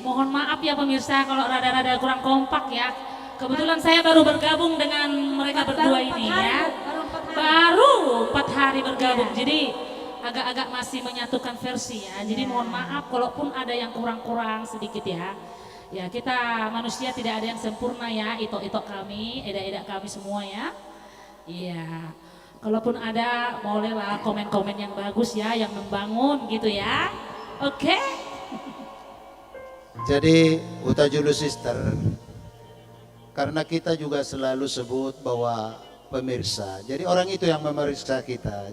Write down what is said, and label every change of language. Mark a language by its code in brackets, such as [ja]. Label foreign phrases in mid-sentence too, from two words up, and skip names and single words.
[id] Mohon maaf ya pemirsa kalau rada-rada kurang kompak ya. Kebetulan saya baru bergabung dengan mereka berdua ini ya. Baru 4 hari bergabung. Jadi agak-agak masih menyatukan versi ya. Jadi mohon maaf kalaupun ada yang kurang-kurang sedikit ya. Ya kita manusia tidak ada yang sempurna ya. Ito-ito kami, eda-eda kami semua ya. Iya. Kalaupun ada bolehlah komen-komen yang bagus ya, yang membangun gitu ya. Oke. Jadi Huta Julu Sister, karena kita juga selalu sebut bahwa pemirsa, jadi orang itu yang memeriksa kita.